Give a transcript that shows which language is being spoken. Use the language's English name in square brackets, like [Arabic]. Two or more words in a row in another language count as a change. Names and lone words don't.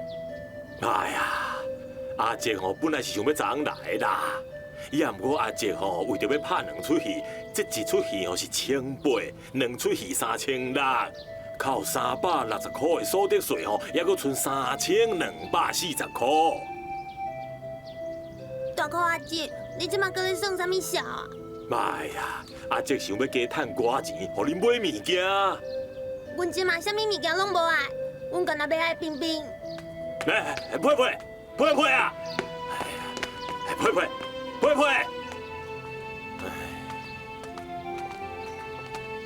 [Min Nan Chinese] 哎呀，阿杰吼本来是想要昨来啦，也毋过阿杰吼为着要拍2出戏，这一出戏吼是1800，2出戏3600，靠360块的所得税吼，还阁剩3240块。大哥阿姐，你即马搁咧算啥物笑啊？哎呀，阿杰想要加趁寡钱，互恁买物件。阮即马啥物物件拢无爱，阮干那要爱冰冰。来，配啊！哎呀，配。